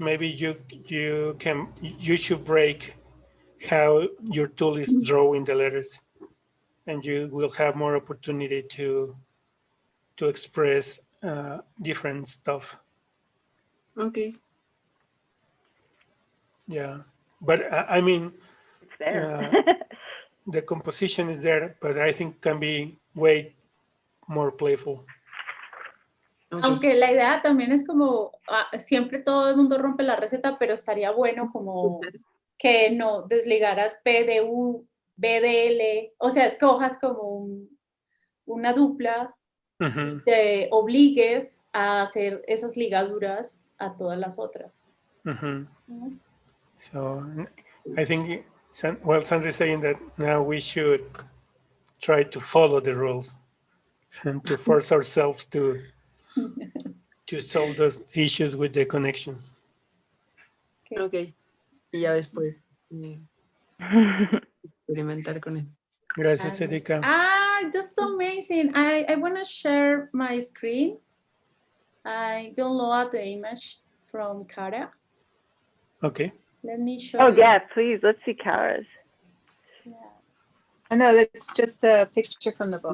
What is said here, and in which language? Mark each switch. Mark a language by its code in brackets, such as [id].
[en] Maybe you should break how your tool is drawing the letters, and you will have more opportunity to express different stuff. Okay. Yeah, but I mean, It's there. the composition is there, but I think can be way more playful. Okay. [es] Aunque la idea también es como, siempre todo el mundo rompe la receta, pero estaría bueno como que no desligaras P de U, B de L, o sea, escojas como una dupla, Mm-hmm. te obligues a hacer esas ligaduras a todas las otras. Mm-hmm. [en] So I think, well, Sandra's saying that now we should try to follow the rules and to force ourselves to solve those issues with the connections. Okay. [es] Y ya después experimentar con él. Gracias, Erika. [en] That's so amazing. I want to share my screen. I download the image from Cara. Okay. Let me show Oh, you. yeah, please. Let's see Kara's. Yeah. I know that's just the picture from the book.